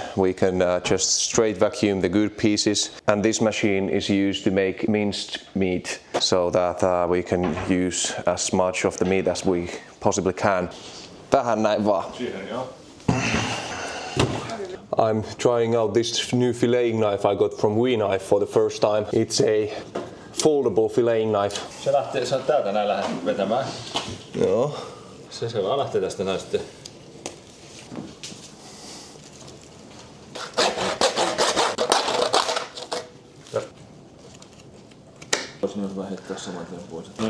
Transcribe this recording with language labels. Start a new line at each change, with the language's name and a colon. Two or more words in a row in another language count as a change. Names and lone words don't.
English: We can just straight vacuum the good pieces, and this machine is used to make minced meat so that we can use as much of the meat as we possibly can.
Finnish: Tähän näin vaan.
English: I'm trying out this new filleting knife I got from WeKnife for the first time. It's a foldable filleting knife.
Finnish: Sä oot täältä näin lähdet vetämään. Joo. Se vaan lähtee tästä näin sitten. Voisin myös vähän heittää saman tien pois.